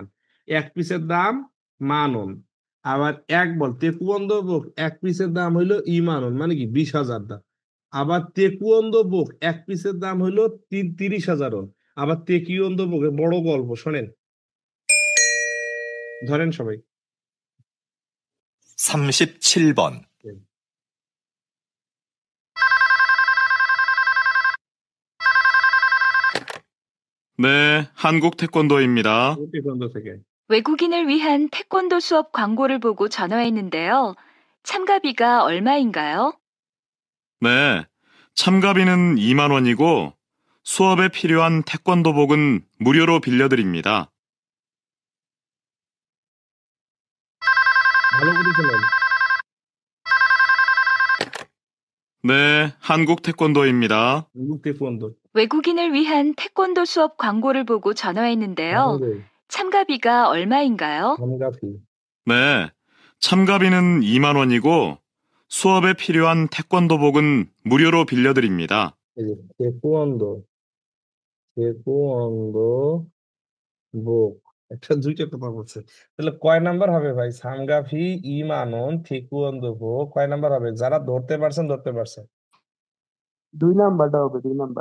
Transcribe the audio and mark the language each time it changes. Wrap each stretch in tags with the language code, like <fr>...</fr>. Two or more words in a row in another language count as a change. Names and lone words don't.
<bn>এক পিসের দাম মানন। আবার এক বল তেকুয়ান্দো বোক এক পিসের দাম হইলো ইমানন মানে কি 20,000 দাম। আবার তেকুয়ান্দো বোক এক পিসের দাম হইলো 30,000। আবার তেকিওন্দো বোক বড় গল্প শোনেন, ধরেন সবাই।</bn> <ko>37번. 네, 한국 태권도입니다.</ko> <bn>তেকুয়ান্দো থেকে</bn> <ko>외국인을 위한 태권도 수업 광고를 보고 전화했는데요. 참가비가 얼마인가요? 네, 참가비는 2만 원이고 수업에 필요한 태권도복은 무료로 빌려드립니다.</ko> <bn>ভালো করে শোনেন।</bn> <ko>네, 한국 태권도입니다. 한국 태권도. 외국인을 위한 태권도 수업 광고를 보고 전화했는데요. 참가비가 얼마인가요? 참가비. 네, 참가비는 2만 원이고 수업에 필요한 태권도복은 무료로 빌려드립니다.</ko> <bn>এই যে 태권도 বুক একটা দুইটা কথা বলছে তাহলে কয় নাম্বার হবে ভাই</bn> <ko>참가비 이만원 태권도복</ko> <bn>কয় নাম্বার হবে যারা ধরতে পারছেন 2 নাম্বারটা হবে 2 নাম্বার</bn>